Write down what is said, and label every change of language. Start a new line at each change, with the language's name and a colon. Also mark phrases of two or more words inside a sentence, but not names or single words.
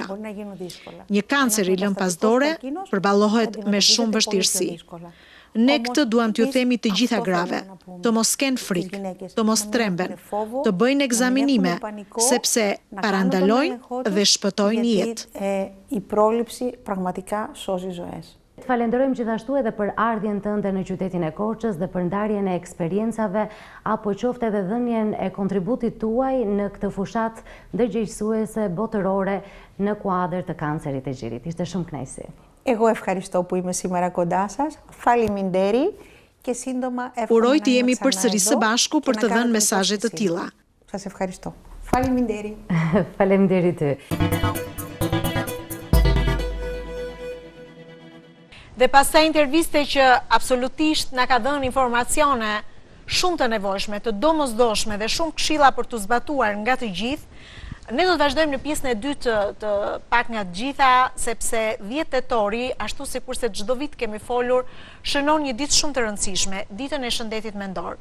Albanian: Një kancer i lënë pas dore përballohet me shumë vështirësi. Ne këtë duam t'ju themi të gjitha grave, të mos kenë frikë, të mos tremben, të bëjnë ekzaminime, sepse parandalojnë dhe shpëtojnë jetë.
Greek: Η πρόληψη πραγματικά σώζει ζωές.
Albanian: Të falenderojmë gjithashtu edhe për ardhjen tënde në qytetin e Korçës dhe për ndarjen e eksperiencave apo qofte edhe dhënien e kontributit tuaj në këtë fushat ndërgjegjësuese botërore në kuadër të kancerit të gjirit. Ishte shumë kënaqësi.
Greek: Εγώ ευχαριστώ που είμαι σήμερα κοντά σας. Faleminderit και σύντομα
Albanian: Uroj të jemi përsëri së bashku për të dhënë mesazhe të tilla.
Greek: Σας ευχαριστώ.
Albanian: Faleminderit. Faleminderit ty. Dhe pastaj interviste që absolutisht na ka dhënë informacione shumë të nevojshme, të domosdoshme dhe shumë këshilla për të zbatuar nga të gjithë, ne do të vazhdojmë në pjesën e dytë të pak nga të gjitha, sepse 10 tetori, ashtu sikurse çdo vit kemi folur, shënon një ditë shumë të rëndësishme, ditën e shëndetit mendor.